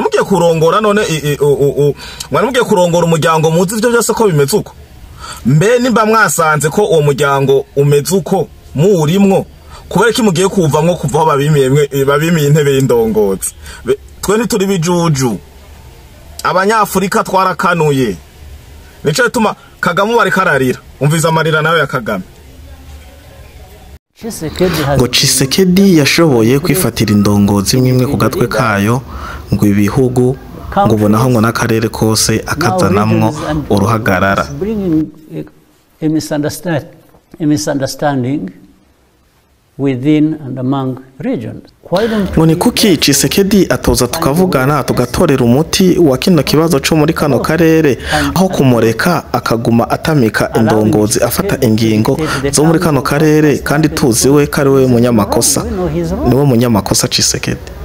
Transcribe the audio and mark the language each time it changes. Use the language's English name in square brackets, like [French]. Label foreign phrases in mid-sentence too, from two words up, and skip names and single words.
[Rundi] mugiye kurongora none mwari mugiye kurongora umuryango muzi ivyo byose ko bimeze uko mbe nimba mwasanze ko uwo muryango umeze uko murimwo kubera ki mugiye kuvamwo kuva babimiye intebe y'indongozi twe ntituri bijuju abanyafurika twarakanuye nico bituma Kagame bari kararira umviza amarira nawe ya Kagame ngo Tshisekedi yashoboye kwifatira indongozi imwe ku gatwe kayo ngo ibihugu ngo ubonaho ngo n'akarere kose akazanamwo uruhagarara [English] within and among regions. [Rundi] Ngo ni kuki Tshisekedi atoza tukavugana tugatorera umuti wa kino kibazo cyo muri kano karere aho kumureka akaguma atamika indongozi afata ingingo zo muri kano karere kandi tuziwe kariwe munyamakosa niwe munyamakosa Tshisekedi.